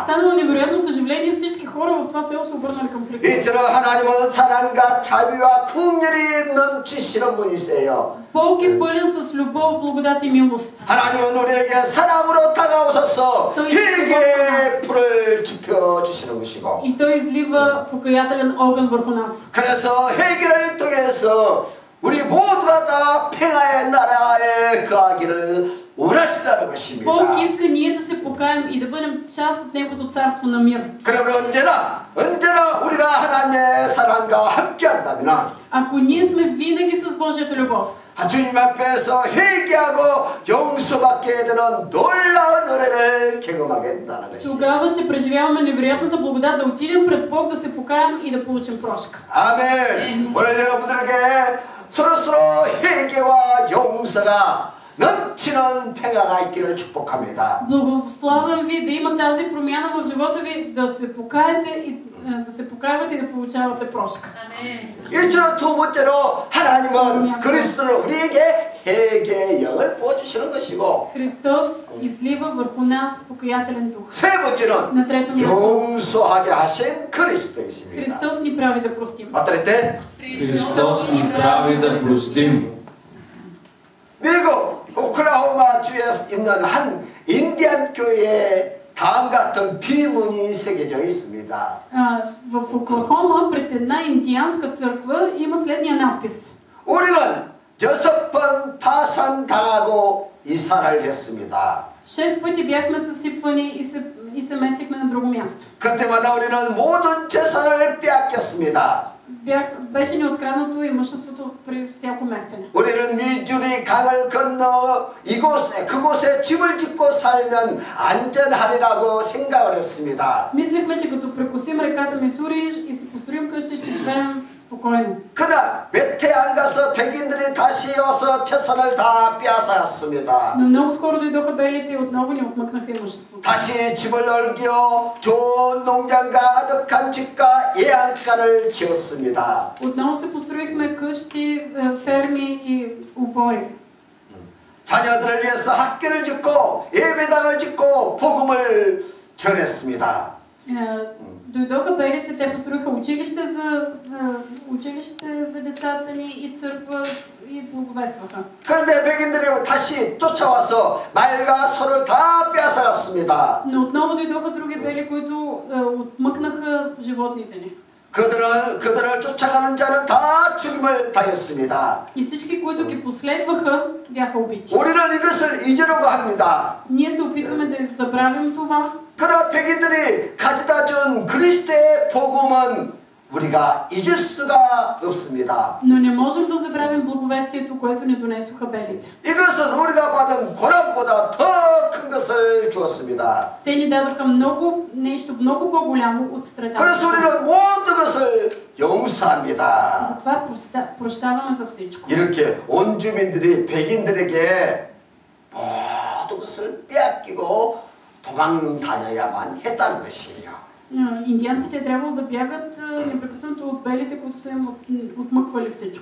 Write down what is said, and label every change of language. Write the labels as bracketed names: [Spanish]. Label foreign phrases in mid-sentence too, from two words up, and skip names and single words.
[Bulgarian] Станало невероятно съживление, всички хора в това село се обърнали към Христос. [Korean] 이처럼 하나님은 사랑과 자비와 긍휼이 넘치시는 분이세요. [Bulgarian] Бог е пълен с любов, благодат и милост. [Korean] 하나님은 우리에게 사랑으로 다가오셔서 회개의 불을 지펴 주시는 것이고, [Bulgarian] И Той излива покаятелен огън върху нас. [Korean] 그래서 회개를 통해서 우리 모두가 다 평화의 나라에 거하기를 원하시다는 것입니다. [Bulgarian] Бог иска ние да се покаем и да бъдем част от Неговото царство на мир. [Korean] 그러면 언제나 우리가 하나님의 사랑과 함께한다면, [Bulgarian] Ако ние сме винаги с Божията любов, [Korean] 주님 앞에서 회개하고 용서받게 되는 놀라운 은혜를 경험하게 된다는 것입니다. [Bulgarian] тогава ще преживяваме невероятната благодат да отидем пред Бог, да се покаем и да получим прошка. [Korean] 아멘. 오늘 여러분들에게 서로 회개와 용서가 넘치는 평화가 있기를 축복합니다. [Bulgarian] Благославям ви да има тази промяна в живота ви, да се покаете и да се покаявате и да получавате прошка. [Korean] 이처럼 두 번째로 하나님은 그리스도를 우리에게 회개의 영을 부어주시는 것이고, [Bulgarian] Христос излива върху нас покаятелен дух. [Korean] 세 번째는 [Bulgarian] На трето място, [Korean] 용서하게 하신 그리스도이십니다. [Bulgarian] Христос ни прави да простим. [Korean] 어떨 [Bulgarian] Христос ни прави да простим. [Korean] 미국 오클라호마 주에 있는 한 인디안 교회에 다음 같은 비문이 새겨져 있습니다. [Bulgarian] В Оклахома пред една индианска църква има следния надпис. [Korean] 우리는 6번 파산당하고 이사를 했습니다. [Bulgarian] 6 пъти бяхме съсипвани и се местихме на друго място. [Korean] 그때마다 우리는 모든 재산을 빼앗겼습니다. [Bulgarian] Беше ни откраднато имуществото при всяко местене. [Korean] 우리는 미주리 강을 건너 그곳에 집을 짓고 살면 안전하리라고 생각을 했습니다. [Bulgarian] Мислехме, че като прекосим реката Мисури и си построим къща, ще живеем спокойно. [Korean] 그러나 몇 해 안 가서 백인들이 다시 와서 재산을 다 빼앗았습니다. [Bulgarian] Но много скоро дойдоха белите и отново ни отмъкнаха имуществото. [Korean] 다시 집을 넓혀 좋은 농장과 아득한 집과 예안가를 지었습니다. [Bulgarian] Отново се построихме къщи, ферми и обори. [Korean] 자녀들을 위해서 학교를 짓고 예배당을 짓고 복음을 전했습니다. [Bulgarian] Дойдоха белите, те построиха училище за децата ни и църква и благовестваха. [Korean] 그런데 백인들이 다시 쫓아와서 말과 소를 다 빼앗아갔습니다. [Bulgarian] Но отново дойдоха други бели, които отмъкнаха животните ни. [Korean] 그들을 쫓아가는 자는 다 죽임을 당했습니다. [Bulgarian] И всички, които ги последваха, бяха убити. [Korean] 우리는 이것을 잊으려고 합니다. [Bulgarian] Ние се опитваме да забравим това. [Korean] 그러나 백인들이 가져다 준 그리스도의 복음은 우리가 잊을 수가 없습니다. [Bulgarian] Но не можем да забравим благовестието, което ни донесоха белите. [Korean] 이것은 우리가 받은 고난보다 더 큰 것을 주었습니다. [Bulgarian] Те ни дадоха нещо много по-голямо от страдането. [Korean] 그래서 우리는 모든 것을 용서합니다. [Bulgarian] затова прощаваме за всичко. [Korean] 이렇게 온 주민들이 백인들에게 모든 것을 빼앗기고 도망 다녀야만 했다는 것이에요. [Bulgarian] Индианците е трябвало да бягат непрекъснато от белите, които са им отмъквали всичко.